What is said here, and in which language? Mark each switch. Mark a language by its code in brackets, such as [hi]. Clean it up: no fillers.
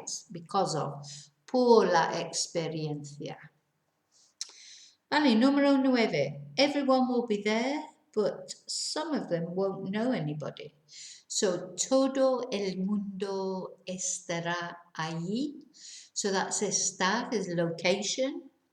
[en] Because of, [es] por la experiencia. Vale, número 9. [en] Everyone will be there, but some of them won't know anybody. [es] So, todo el mundo estará allí. [en] So that's estar, is location.